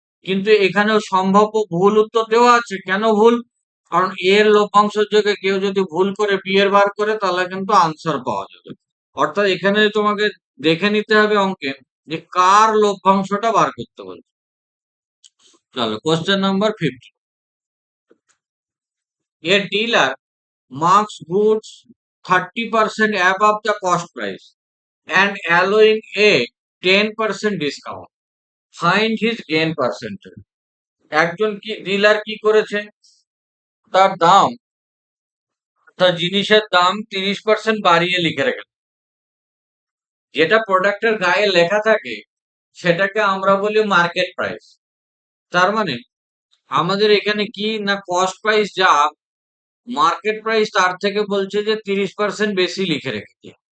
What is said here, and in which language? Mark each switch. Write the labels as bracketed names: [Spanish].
[Bangla] কিন্তু এখানেও সম্ভাব্য ভুল উত্তর দেওয়া আছে। কেন ভুল? কারণ এর লভ্যাংশের জায়গায় কেউ যদি ভুল করে বি এর বার করে তাহলে কিন্তু আনসার পাওয়া যাবে। অর্থাৎ এখানে তোমাকে দেখে নিতে হবে অঙ্কে যে কার লভ্যাংশটা বার করতে বলছে। চলো question number 50। [English] A dealer marks goods 30% above the cost price and allowing a 10% discount. Find his gain percentage. [Bangla] একজন কি ডিলার কি করেছে, তার দাম, তার জিনিসের দাম 30% বাড়িয়ে লিখে রেখেছে। যেটা প্রোডাক্টের গায়ে লেখা থাকে সেটাকে আমরা বলি মার্কেট প্রাইস। তার মানে আমাদের এখানে কি না, কস্ট প্রাইস যা, মার্কেট প্রাইস তার থেকে বলছে যে 30% বেশি লিখে রেখেছে।